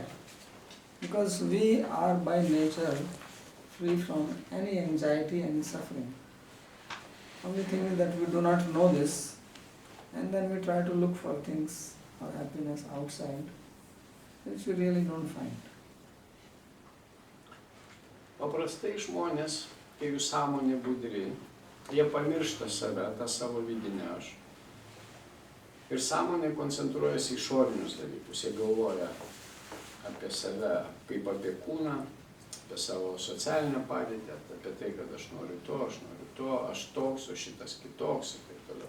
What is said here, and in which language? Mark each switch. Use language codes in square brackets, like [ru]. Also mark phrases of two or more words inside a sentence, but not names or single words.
[en] Because we are by nature free from any anxiety, any suffering. Only thing is that we do not know this, and then we try to look for things or happiness outside, which we really don't find. [lt] Paprastai žmonės, kai jų sąmonė budri, jie pamiršta save, tą savo vidinę aš. Ir sąmonė koncentruojasi į išorinius dalykus, jie galvoja apie save kaip apie kūną, apie savo socialinę padėtį, apie tai, kad aš noriu to, aš toks, o šitas kitoks ir taip toliau.